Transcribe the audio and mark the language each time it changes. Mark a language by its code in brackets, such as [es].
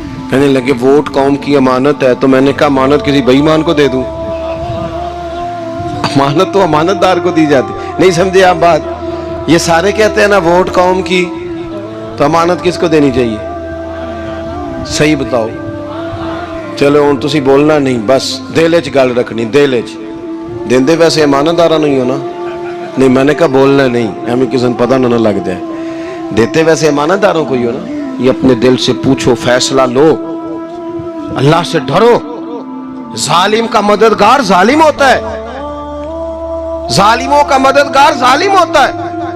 [ur] کہنے لگے ووٹ قوم کی امانت ہے. تو میں نے کہا امانت کسی بے ایمان کو دے دوں؟ امانت تو امانت دار کو دی جاتی. نہیں سمجھے آپ بات؟ یہ سارے کہتے ہیں نا ووٹ قوم کی, تو امانت کس کو دینی چاہیے؟ صحیح بتاؤ. [pa] چلو ہوں تسی بولنا نہیں, بس دل وچ گل رکھنی. دل وچ دیندے ویسے امانت دارا نہیں ہو نا. [ur] نہیں میں نے کہا بولنا نہیں, ہمیں کسی نے پتہ نہ لگ جائے. دیتے ویسے امانت داروں کو ہی ہو نا. یہ اپنے دل سے پوچھو, فیصلہ لو, اللہ سے ڈرو. ظالم کا مددگار ظالم ہوتا ہے, ظالموں کا مددگار ظالم ہوتا ہے.